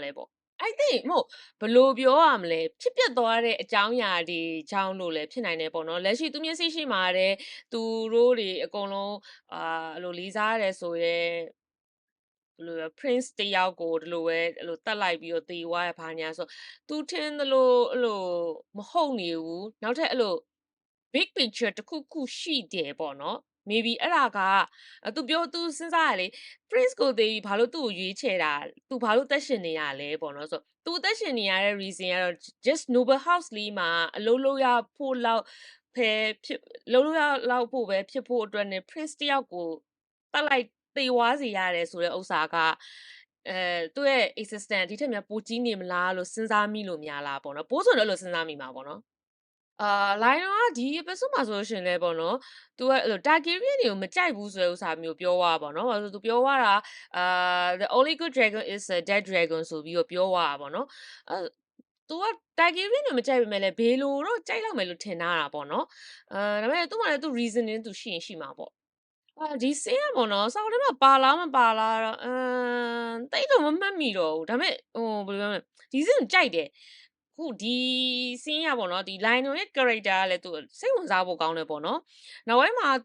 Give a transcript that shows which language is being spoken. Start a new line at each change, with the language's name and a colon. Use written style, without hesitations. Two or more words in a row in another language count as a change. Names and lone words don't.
Burmese: လဲပေါ့
English: I think
Burmese: မဟုတ်ဘယ်လိုပြောရမလဲဖြစ်ပျက်သွားတဲ့အကြောင်းအရာတွေကြောင်းလို့လည်းဖြစ်နိုင်တယ်ပေါ့နော်လက်ရှိသူမျက်စိရှိမှာတဲ့သူတို့တွေအကုန်လုံးအဲ့လိုလေးစားရတယ်ဆိုရဲ ဘယ်လိုလဲ Prince တယောက်ကိုဒီလိုပဲအဲ့လိုတတ်လိုက်ပြီးတော့သေသွားရဘာညာဆိုသူထင်သလိုအဲ့လိုမဟုတ်နေဘူးနောက်ထပ်အဲ့လို
English: big picture
Burmese: တစ်ခုခုရှိတယ်ပေါ့နော် maybe အဲ့ဒါကသူစဉ်းစားရလေ Prince ကိုသေပြီးဘာလို့သူ့ကိုရွေးချယ်တာသူဘာလို့သက်ရှင်နေရလဲပေါ့နော်ဆိုသူသက်ရှင်နေရတဲ့ reason ကတော့ just Noble House လေးမှာအလုံးလုံးရဖို့လောက်ဖဲဖြစ်လုံးလုံးရလောက်ဖို့ပဲဖြစ်ဖို့အတွက်နဲ့ Prince တယောက်ကိုတတ်လိုက်သေဝါးစီရတယ်ဆိုတဲ့ဥစ္စာကသူ့ရဲ့ existence ဒီထက်များပိုကြီးနေမလားလို့စဉ်းစားမိလို့များလားပေါ့နော်ပိုးဆိုတော့အဲ့လိုစဉ်းစားမိမှာပေါ့နော် Lionel ကဒီ episode မှာဆိုလို့ရှိရင်လည်းပေါ့နော်သူကအဲ့လို Targaryen တွေကိုမကြိုက်ဘူးဆိုတဲ့ဥစ္စာမျိုးပြောသွားတာပေါ့နော်ဘာလို့လဲဆိုသူပြော သွားတာ
English: the only good dragon is a dead dragon
Burmese: ဆိုပြီးတော့ပြောသွားတာပေါ့နော်သူက Targaryen တွေမကြိုက်ပေမဲ့လည်းဘေလိုတော့ကြိုက်လောက်မယ်လို့ထင်ထားတာပေါ့နော်ဒါပေမဲ့သူ့မှာလည်းသူ reasoning သူရှိရင်ရှိမှာပေါ့ဒီဆင်းကပေါ့နော်စောက်ထဲမှာပါလားမပါလားတော့သိပ်တော့မမှတ်မိတော့ဘူးဒါပေမဲ့ဘယ်လိုပြောမလဲဒီဆင်းကိုကြိုက်တယ်ခုဒီဆင်းရပေါ့နော်ဒီ Lionel ရဲ့ character ကလည်းသူစိတ်ဝင်စားဖို့ကောင်းတယ်ပေါ့နော်နောက်ပိုင်းမှာ